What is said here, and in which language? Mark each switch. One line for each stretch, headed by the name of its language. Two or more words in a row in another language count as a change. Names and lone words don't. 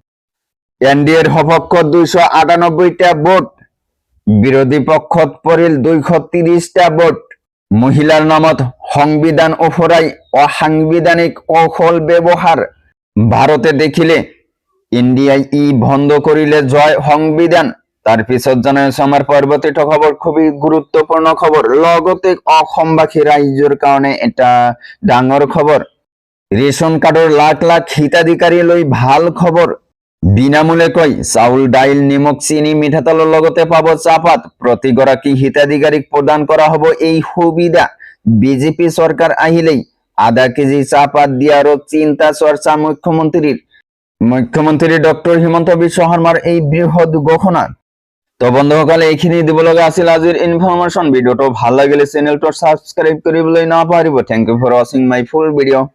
Assamese: এনডিএৰ সপক্ষত 298টা ভোট বিৰোধী পক্ষত পৰিল 230টা ভোট মহিলাৰ নামত সংবিধান ওফৰাই অসাংবিধানিক অখল ব্যৱহাৰ ভাৰতে দেখিলে ইন্ডিয়াই ই বন্ধ কৰিলে জয় সংবিধান তার পিছত জানাইছো আমার পরবর্তীটো খবর খুবই গুরুত্বপূর্ণ খবর লগতে অসমবাসী ৰাইজৰ কাৰণে এটা ডাঙৰ খবৰ ৰেশন কাৰ্ডৰ লাখ লাখ হিতাধিকাৰী লৈ ভাল খবৰ বিনামূলীয়াকৈ চাউল ডাইল নিমখ চিনি মিঠাতেলৰ লগতে পাব চাহপাত প্ৰতিগৰাকী হিতাধিকাৰীক প্ৰদান কৰা হ'ব এই সুবিধা বিজেপি চৰকাৰ আহিলেই আধা কেজি চাহপাত দিয়াৰ চিন্তা চৰ্চা মুখ্যমন্ত্ৰী ডক্টৰ হিমন্ত বিশ্ব শৰ্মাৰ এই বৃহৎ ঘোষণা তো বন্ধুসকল এইখিনি দিব লগা আছিল আজিৰ ইনফৰমেশন ভিডিওটো ভাল লাগিলে চেনেলটো সাবস্ক্রাইব কৰিবলৈ নাপাহৰিব
English: thank you for watching my full video